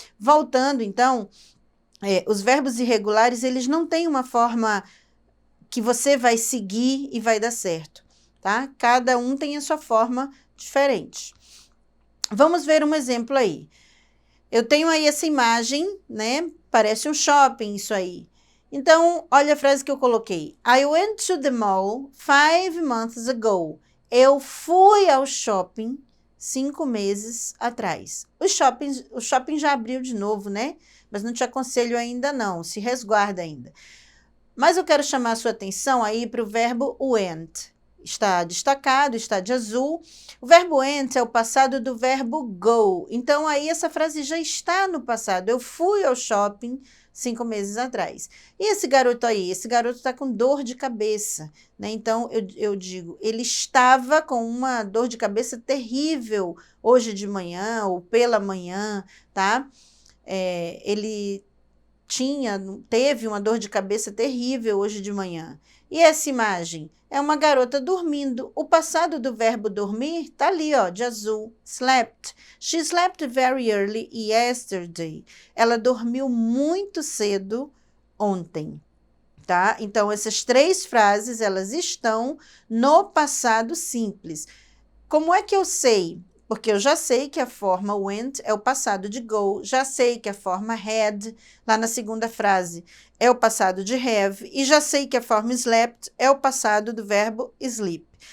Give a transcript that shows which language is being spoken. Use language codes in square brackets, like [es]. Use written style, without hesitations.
[pt] Voltando, então, os verbos irregulares, eles não têm uma forma que você vai seguir e vai dar certo, tá? Cada um tem a sua forma diferente. Vamos ver um exemplo aí. Eu tenho aí essa imagem, né? Parece um shopping isso aí. Então, olha a frase que eu coloquei. [en] I went to the mall 5 months ago. [pt] Eu fui ao shopping 5 meses atrás. O shopping já abriu de novo, né? Mas não te aconselho ainda não, se resguarda ainda. Mas eu quero chamar a sua atenção aí para o verbo went. Está destacado, está de azul. O verbo went é o passado do verbo go. Então, aí essa frase já está no passado. Eu fui ao shopping 5 meses atrás. E esse garoto aí? Esse garoto está com dor de cabeça, né? Então, eu digo, ele estava com uma dor de cabeça terrível hoje de manhã ou pela manhã, tá? Ele teve uma dor de cabeça terrível hoje de manhã. E essa imagem é uma garota dormindo. O passado do verbo dormir está ali, ó, de azul. Slept. [en] She slept very early yesterday. [pt] Ela dormiu muito cedo ontem, tá? Então, essas 3 frases, elas estão no passado simples. Como é que eu sei? Porque eu já sei que a forma went é o passado de go, já sei que a forma had, lá na segunda frase, é o passado de have, e já sei que a forma slept é o passado do verbo sleep.